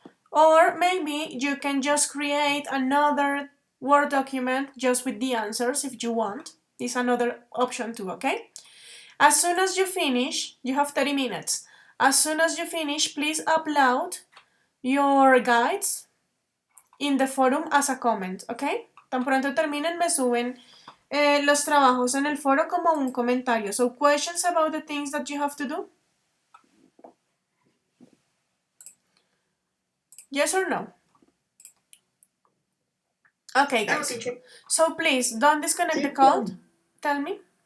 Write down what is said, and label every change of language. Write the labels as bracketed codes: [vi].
[en] Or maybe you can just create another Word document just with the answers if you want. It's another option too, okay? As soon as you finish, you have 30 minutes. As soon as you finish, please upload your guides in the forum as a comment, okay? [es] Tan pronto terminen, me suben los trabajos en el foro como un comentario. [en] So, questions about the things that you have to do? Yes or no? Okay, guys. So, please, don't disconnect the call. Tell me.